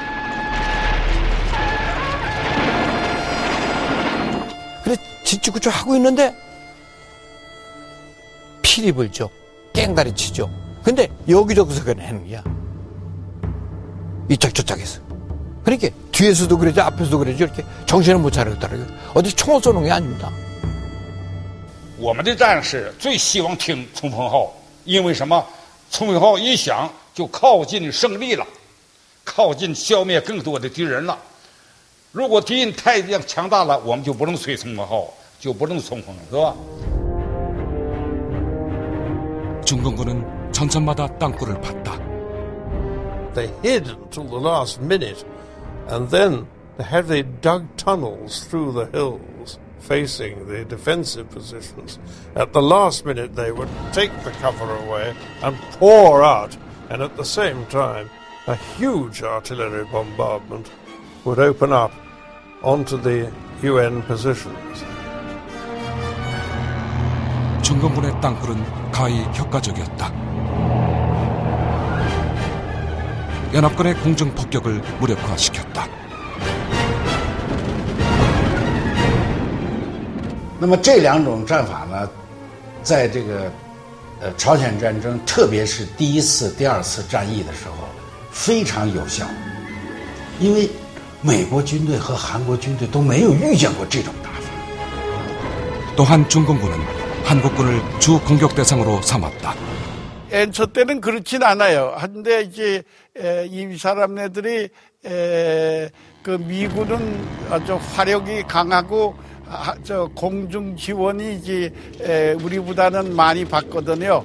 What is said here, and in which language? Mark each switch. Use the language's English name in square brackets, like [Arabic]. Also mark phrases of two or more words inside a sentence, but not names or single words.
[Korean] 그래 짓궂고 하고 있는데 피리 불죠. 깽다리 치죠. 근데 여기저기서 그냥 하는 거야. 이쪽 저쪽에서. 그러니까 뒤에서도 그러지 앞에서도 그러지 이렇게 정신을 못 차리겠더라고요. 어디 총을 쏘는 게 아닙니다. [Chinese] 我们的战士最希望听冲锋号，因为什么？冲锋号一响，就靠近胜利了，靠近消灭更多的敌人了。如果敌人太强大了，我们就不能吹冲锋号，就不能冲锋，是吧？ [Korean] 중공군은 전선마다 땅굴을 팠다. [English] They hid until the last minute, and then they dug tunnels through the hills facing the defensive positions. At the last minute, they would take the cover away and pour out, and at the same time, a huge artillery bombardment would open up onto the UN positions. [Korean] 중공군의 땅굴은 가히 효과적이었다. 연합군의 공중 폭격을 무력화시켰다. [Chinese] 那么这两种战法呢，在这个朝鲜战争，特别是第一次、第二次战役的时候，非常有效。因为美国军队和韩国軍隊都没有遇见过这种打法。 [Korean] 또한 중공군은 한국군을 주 공격 대상으로 삼았다. 엔초 때는 그렇진 않아요. 한데 이제 이 사람네들이 그 미군은 아주 화력이 강하고 저 공중 지원이 이제 우리보다는 많이 받거든요.